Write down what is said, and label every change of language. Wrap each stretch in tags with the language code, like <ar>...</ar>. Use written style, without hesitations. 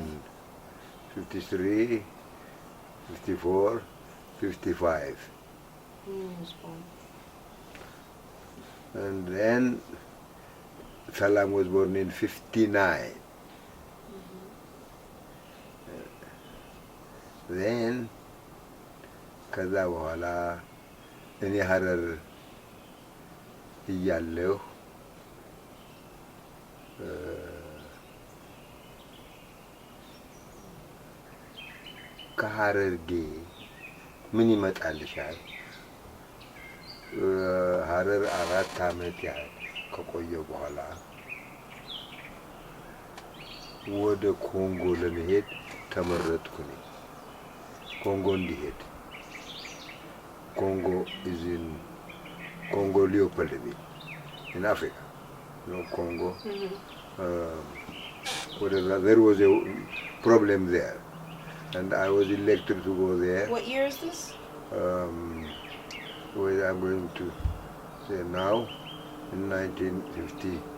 <en>in 53, 54, 55. Was born. And then Salam was born in 59.</en> <am>Then ከዛ በኋላ እኔ ሀረር እያለሁ ከሀረርጌ ምን ይመጣልሻል? ሀረር 4 ዓመት ያህል ከቆየ በኋላ ወደ ኮንጎ ለመሄድ ተመረጥኩኝ። ኮንጎ እንዲሄድ</am> <en>Congo is in Congo Leopoldville in Africa. You know, Congo. Whatever. There was a problem there, and I was elected to go there. What year is this? Well, I'm going to say now, in 1950.</en>